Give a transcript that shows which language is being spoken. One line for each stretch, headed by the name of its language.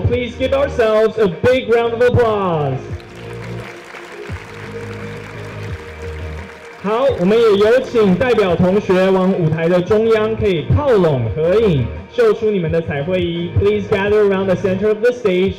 English: Please give ourselves a big round of applause.
Chinese: 好，我们也有请代表同学往舞台的中央，可以靠拢合影，秀出你们的彩绘衣。
English: Please gather around the center of the stage.